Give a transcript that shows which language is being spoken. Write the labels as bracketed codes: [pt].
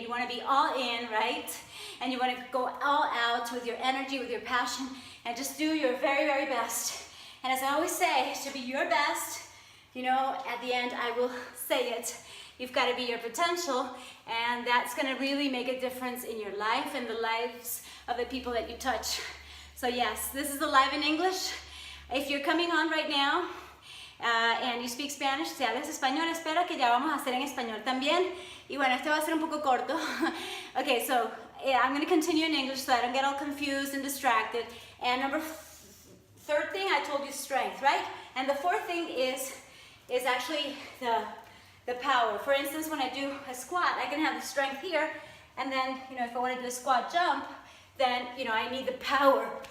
[en] You want to be all in, right? And you want to go all out with your energy, with your passion, and just do your very, very best. And as I always say, to be your best, you know, at the end I will say it. You've got to be your potential, and that's going to really make a difference in your life and the lives of the people that you touch. So yes, this is the Live in English. If you're coming on right now and you speak Spanish, [es] si hablas español, espera que ya vamos a hacer en español también. Y bueno, este va a ser un poco corto. [en] Okay, so I'm going to continue in English so I don't get all confused and distracted. And third thing, I told you strength, right? And the fourth thing is actually the power. For instance, when I do a squat, I can have the strength here, and then, you know, if I want to do a squat jump, then, you know, I need the power.